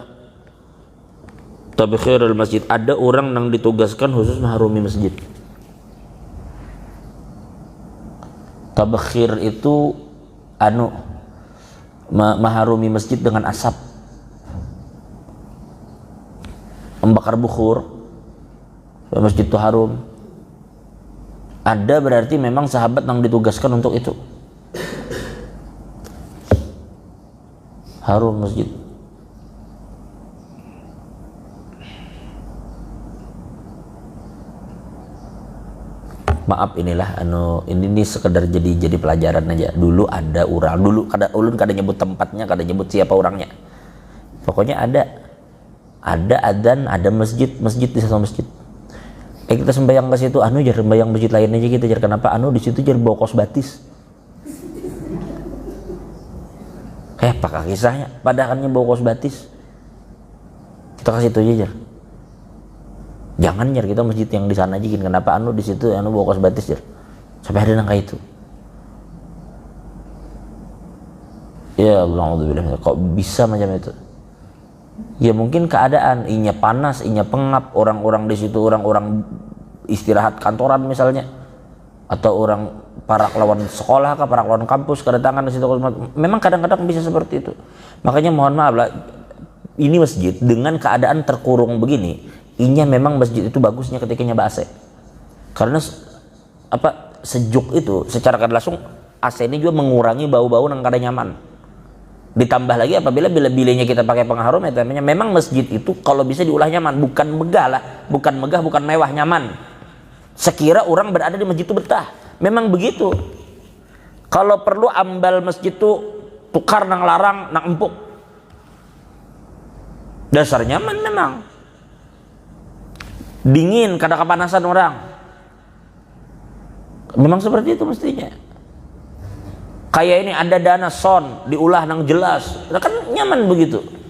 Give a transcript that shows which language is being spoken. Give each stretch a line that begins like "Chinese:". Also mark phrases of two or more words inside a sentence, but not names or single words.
Arabic: تبخير المسجد,
Indonesian: ada orang yang ditugaskan khusus mengharumi masjid. Tabkhir itu Maharumi masjid dengan asap, membakar bukhur masjid itu harum. Ada berarti memang sahabat yang ditugaskan untuk itu. Harum masjid. Maaf, inilah ini sekedar jadi pelajaran aja.
Banjar: Dulu ada orang, ulun kada nyebut tempatnya, kada nyebut siapa orangnya.
Indonesian: Pokoknya ada adzan, ada masjid di satu masjid.
Banjar: Kita sembahyang ke situ, jar sembahyang masjid lain aja kita jar.
Indonesian: Kenapa?
Banjar: Di situ jar bawa kos batis. Pakai kisahnya, padahalnya bawa kos batis. Kita kasih itu aja jar. Jangan jar, kita masjid yang di sana aja.
Indonesian: Kenapa?
Banjar: Di situ bawa kos batis jar.
Indonesian: Sampai ada nangka itu. Ya Allah, kok bisa macam itu?
Banjar: Ya mungkin keadaan, inya panas, inya pengap,
Indonesian: orang-orang di situ, orang-orang istirahat kantoran misalnya, atau orang para lawan sekolah kah, para lawan kampus kedatangan di situ. Memang kadang-kadang bisa seperti itu. Makanya mohon maaf lah, ini masjid dengan keadaan terkurung begini, inya memang masjid itu bagusnya ketika nyoba AC. Karena sejuk itu secara kada langsung AC ini juga mengurangi bau-bau yang kada nyaman. Ditambah lagi apabila bilanya kita pakai pengharum, ya memang masjid itu kalau bisa diolah nyaman, bukan megah, bukan mewah, nyaman. Sekira orang berada di masjid itu betah.
Banjar: Memang begitu. Kalau perlu ambal masjid itu tukar nang larang, nang empuk.
Indonesian: Dasar nyaman memang.
Banjar: Dingin, kada kepanasan orang.
Indonesian: Memang seperti itu mestinya.
Banjar: Kayak ini ada dana son diulah nang jelas,
Indonesian: kan nyaman begitu.